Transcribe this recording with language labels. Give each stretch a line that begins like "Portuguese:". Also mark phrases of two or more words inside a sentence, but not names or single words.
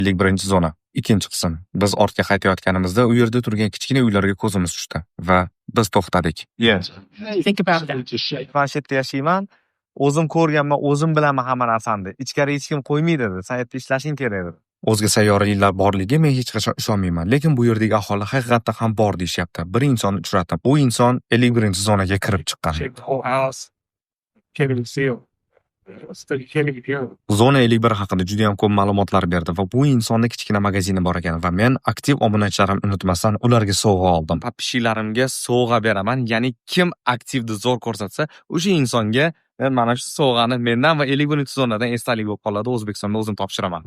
Uzbek: 51 zona. Ikkinchi qism. Biz ortga qaytayotganimizda u yerda turgan kichkina uylarga ko'zimiz tushdi va biz to'xtadik.
English: Think about that.
Uzbek: Planshetda yashayman. O'zim ko'rganman, o'zim bilaman hamma narsani. Ichkari hech kim qo'ymaydi dedi. Sen yerda ishlashing kerak dedi. O'zga sayyoraliklar borligiga men hech qachon ishonmayman, lekin bu yerdagi aholi haqiqatdan ham bor deyishyapti. Bir insonni uchratdim. U inson 51-zonaga kirib chiqqan.
English: Shake the whole house. Can't even see him. Can't even hear him.
Uzbek: Zona 51 haqida juda ham ko'p ma'lumotlar berdi va bu insonni kichkina magazini bor ekan va men aktiv obunachilarim unutmasdan ularga sovg'a oldim. Pappishilarimga sovg'a beraman, ya'ni kim aktivni zo'r ko'rsatsa, o'sha insonga men mana shu sovg'ani mendan va 51-zonadan esdalik bo'lib qoladi, O'zbekistonda o'zim topshiraman.